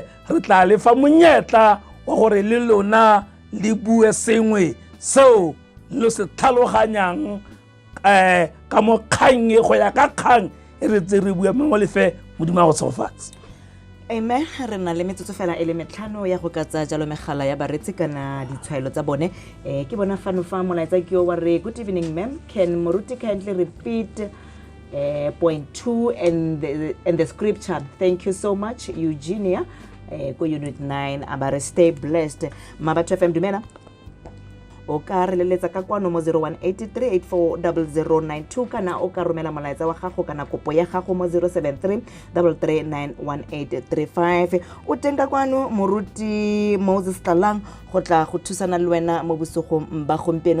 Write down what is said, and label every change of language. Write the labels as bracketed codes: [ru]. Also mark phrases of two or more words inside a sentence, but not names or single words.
[tn] Re tla le fa monyetla wa gore le lona le bue sengwe seo lo se tlhaloganyang ka mo kgang go ya ka kgang e re tse re bua mo lefe modimo a go tshegofatse. Amen. Re na le metsotso fela e le metlhano ya go ka tsaya jalo megala ya baretsi kana ditshwaelo tsa bone. Ke bona fano fa molaetsa ke yo wa re, [en] good evening ma'am, can Moruti kindly repeat point 2 and the scripture? Thank you so much Eugenia. Ko unit 9 abare stay blessed. [tn] Mabatho FM dumela. O ka re leletsa ka kwano mo 0183840092 kana o ka romela molaetsa wa gago kana kopo ya gago mo 0733391835. O tenga kwano Moruti Moses Talang go tla go thusana le wena mo bosogong ba gompieno.